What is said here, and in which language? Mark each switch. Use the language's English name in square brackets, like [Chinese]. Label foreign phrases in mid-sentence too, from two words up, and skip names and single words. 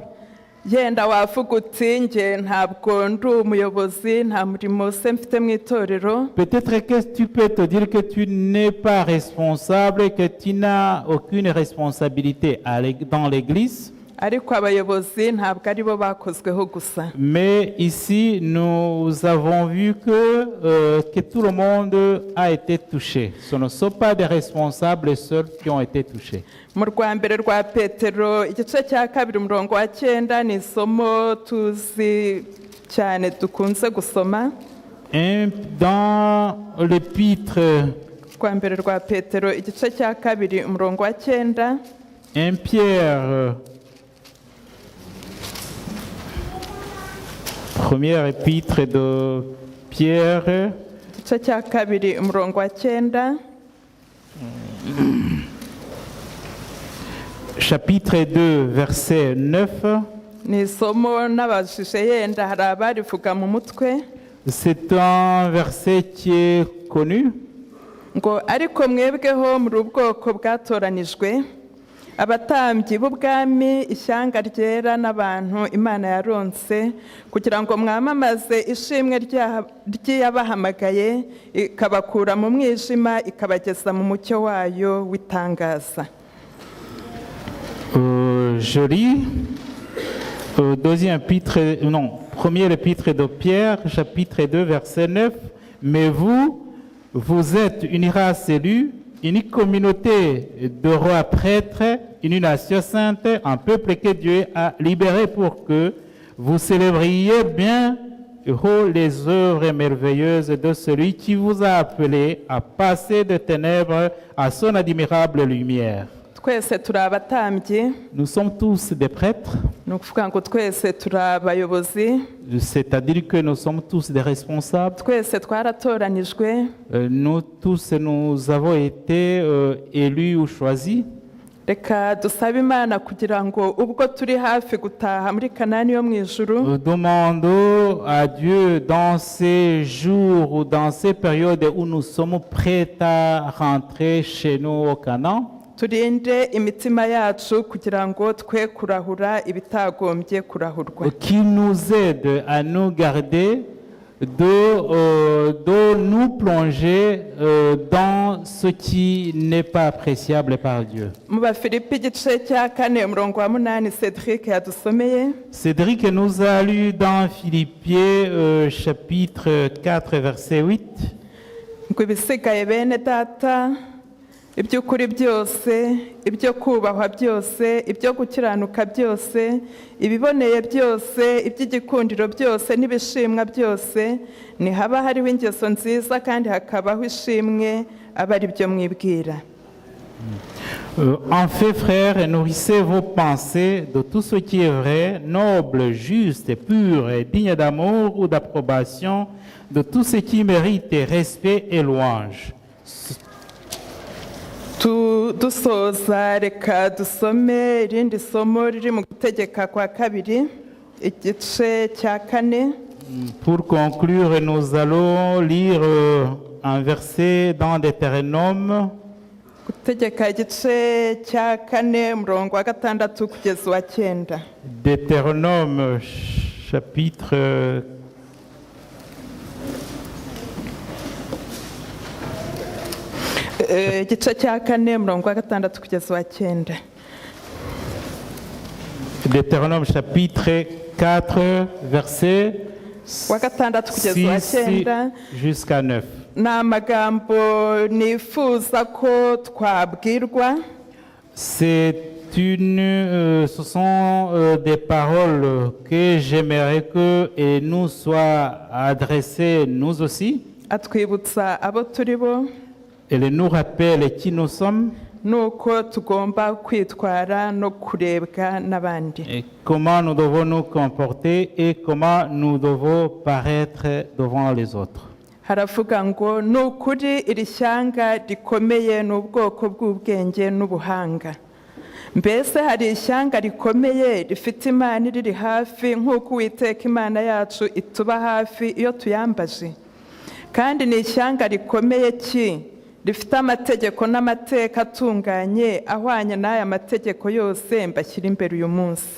[Kinyarwanda] Yenda wavuga uti nge ntabwo ndi umuyobozi nta murimo se mfite mu itorero. [French] Peut-être que tu peux te dire que tu n'es pas responsable, que tu n'as aucune responsabilité dans l'église. [Kinyarwanda] Ariko abayobozi ntabwo ari bo bakozweho gusa. [French] Mais ici, nous avons vu que tout le monde a été touché. Ce ne sont pas des responsables seuls qui ont été touchés. [Kinyarwanda] Mu rwa mbere rwa Petero igice cya 2:9 ni isomo tuzi cyane dukunze gusoma. [French] Dans l'épître [Kinyarwanda] rwa mbere rwa Petero igice cya 2:9. [French] 1 Pierre, première épître de Pierre, [Kinyarwanda] igice cya 2:9. [French] Chapitre 2, verset 9. [Kinyarwanda] Ni isomo n'abajije yenda hari abarivuga mu mutwe. [French] C'est un verset qui est connu. [Kinyarwanda] Ngo ariko mwebweho muri ubwoko bwatoranijwe abatambyi b'ubwami ishyanga ryera n'abantu Imana yaronse kugira ngo mwamamaze ishimwe ry'yabahamagaye ikabakura mu mwijima ikabageza mu mucyo wayo w'itangaza. [French] Je lis premier épître de Pierre, chapitre 2, verset 9. Mais vous êtes une race élue, une communauté de rois prêtres, une nation sainte, un peuple que Dieu a libéré pour que vous célébriez bien les œuvres merveilleuses de celui qui vous a appelé à passer de ténèbres à son admirable lumière. [Kinyarwanda] Twese turi abatambyi. [French] Nous sommes tous des prêtres. [Kinyarwanda] Ni ukuvuga ngo twese turi abayobozi. [French] C'est-à-dire que nous sommes tous des responsables. [Kinyarwanda] Twese twaratoranijwe. [French] Nous tous, nous avons été élus ou choisis. [Kinyarwanda] Reka dusabe Imana kugira ngo ubwo turi hafi gutaha muri Kanani yo mu ijuru. [French] Nous demandons à Dieu dans ces jours ou dans ces périodes où nous sommes prêts à rentrer chez nous au Canaan. [Kinyarwanda] Turinde imitima yacu kugira ngo twe kurahura ibitagombye kurahurwa. [French] Qui nous aide à nous garder de nous plonger dans ce qui n'est pas appréciable par Dieu. [Kinyarwanda] Mu Bafilipi igice cya 4:8 Cédric yadusomeye. [French] Cédric nous a lu dans Philippiens chapitre 4 verset 8. [Kinyarwanda] Ngo ibisigaye bene data iby'ukuri byose, ibyo kubahwa byose, ibyo gukiranuka byose, ibiboneye byose, iby'igikundiro byose n'ibishimwa byose, ni haba hariho ingeso nziza kandi hakabaho ishimwe aba ari byo mwibwira. [French] En fait, frères, nourrissez vos pensées de tout ce qui est vrai, noble, juste, pur et digne d'amour ou d'approbation, de tout ce qui mérite respect et louange. [Kinyarwanda] dusoza reka dusome irindi somo riri mu gutegeka kwa kabiri igice cya 4. [French] Pour conclure, nous allons lire un verset dans Deutéronome, [Kinyarwanda] gutegeka igice cya 4 umurongo wa 6 kugeza uwa 9. [French] Deutéronome chapitre [Kinyarwanda] igice cya 4 umurongo wa 6 kugeza uwa 9. [French] Deutéronome chapitre 4 verset [Kinyarwanda] wa 6 kugeza uwa 9 [French] jusqu'à 9. [Kinyarwanda] ni amagambo nifuza ko twabwirwa. [French] Ce sont des paroles que j'aimerais que nous soient adressées nous aussi. [Kinyarwanda] Atwibutsa abo turi bo. [French] Elle nous rappelle qui nous sommes. [Kinyarwanda] Nuko tugomba kwitwara no kurebwa n'abandi. [French] Et comment nous devons nous comporter et comment nous devons paraître devant les autres. [Kinyarwanda] Haravuga ngo ni ukuri iri shyanga rikomeye n'ubwoko bw'ubwenge n'ubuhanga. Mbese hari ishyanga rikomeye rifite Imana riri hafi nk'uko Uwiteka Imana yacu ituba hafi iyo tuyambaje. Kandi ni ishyanga rikomeye ki rifite amategeko n'amateka atunganye ahwanye n'aya mategeko yose mbashyira imbere uyu munsi.